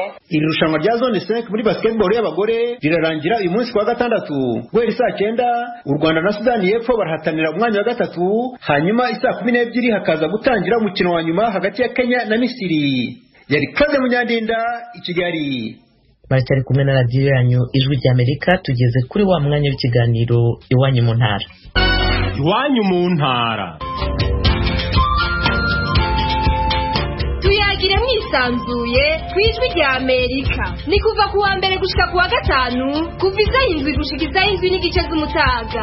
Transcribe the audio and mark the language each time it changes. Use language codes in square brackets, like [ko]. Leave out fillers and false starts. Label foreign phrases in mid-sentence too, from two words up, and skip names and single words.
[rw] Iri rushanwa rya zone 5 muri basketball y'abagore rirarangira uyu munsi kuwa gatandatu. Guhera saa 9 u Rwanda na Sudani y'Epfo barahatanira umwanya wa gatatu, hanyuma saa 12 hakaza gutangira umukino wa nyuma hagati ya Kenya na Misiri. Yari Claude Munyandinda i Kigali. Baracyari kumwe na radiyo yanyu Ijwi ry'Amerika. Tugeze kuri wa mwanya w'ikiganiro Iwanyu mu Ntara. Iwanyu mu Ntara. [rn] Tuyagire mwisanzuye ku Ijwi ry'Amerika. Ni kuva ku wa mbere gushika ku wa gatanu, kuva isaha 7 gushika isaha 7 n'igice z'umutaga.